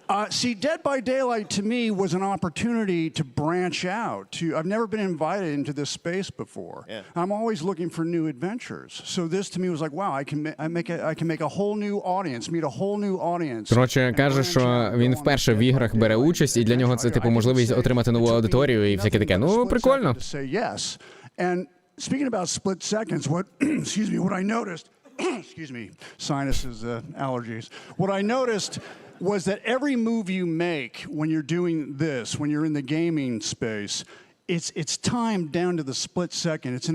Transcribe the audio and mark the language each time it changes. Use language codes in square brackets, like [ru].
[en] See, Dead by Daylight to me was an opportunity to branch out. I've never been invited into this space before. Yeah. I'm always looking for new adventures. So this to me was like, wow, I can make a whole new audience, meet a whole new audience. [uk] Коротше, каже, що він вперше в іграх бере участь, і для нього це типу можливість отримати нову аудиторію і всяке таке. Ну, прикольно. [en] And speaking about split seconds, what excuse me, what I noticed, excuse me, sinuses, allergies. What I noticed was that every move you make when you're doing this, when you're in the gaming space, it's timed down to the split second.